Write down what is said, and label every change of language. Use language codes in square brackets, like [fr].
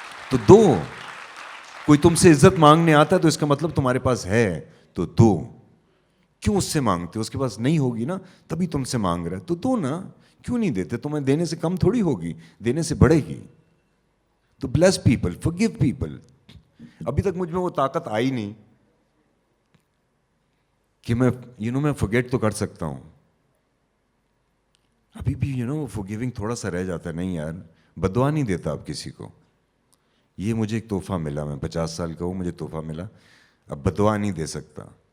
[ur] تو دو. کوئی تم سے عزت مانگنے آتا ہے تو اس کا مطلب تمہارے پاس ہے تو دو. کیوں اس سے مانگتے ہو, اس کے پاس نہیں ہوگی نا تبھی تم سے مانگ رہا ہے تو دو نا. کیوں نہیں دیتے, تمہیں دینے سے کم تھوڑی ہوگی, دینے سے بڑھے گی. [en] تو bless people, forgive people. [ur] ابھی تک مجھ میں وہ طاقت آئی نہیں کہ میں فورگیٹ تو کر سکتا ہوں. ابھی بھی فورگیونگ تھوڑا سا رہ جاتا ہے. نہیں یار, بددعا نہیں دیتا اب کسی کو. یہ مجھے ایک تحفہ ملا, میں 50 سال کا ہوں, مجھے تحفہ ملا, اب بددعا نہیں دے سکتا.